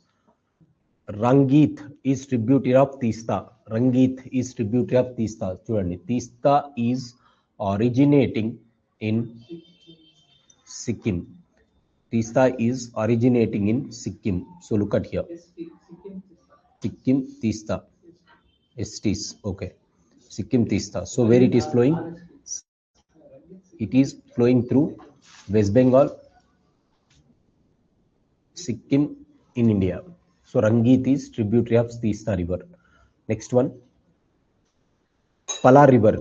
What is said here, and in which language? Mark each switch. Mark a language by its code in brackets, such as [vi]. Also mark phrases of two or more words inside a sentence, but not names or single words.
[en] Rangeet is tributary of Teesta. Chudandi. Teesta is originating in Sikkim. So look at here. Sikkim Teesta. Estes. Okay. Sikkim Teesta. So where it is flowing? It is flowing through West Bengal, Sikkim in India. So Rangeet is tributary of Teesta River. Next one. Palar River.